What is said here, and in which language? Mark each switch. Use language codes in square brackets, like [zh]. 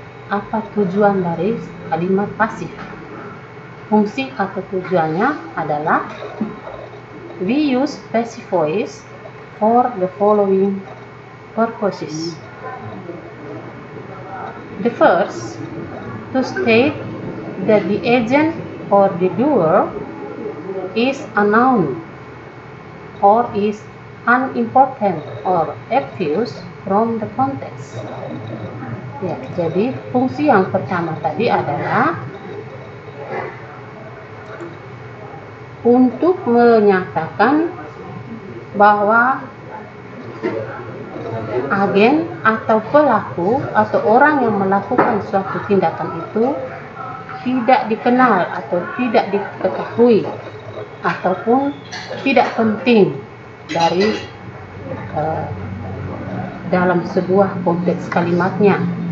[id] Apa tujuan dari kalimat pasif? Fungsi atau tujuannya adalah [en] we use passive voice for the following purposes. The first, to state that the agent or the doer is unknown or is unimportant or obvious from the context. [id] Ya, jadi fungsi yang pertama tadi adalah untuk menyatakan bahwa agen atau pelaku atau orang yang melakukan suatu tindakan itu tidak dikenal atau tidak diketahui ataupun tidak penting dari dalam sebuah konteks kalimatnya.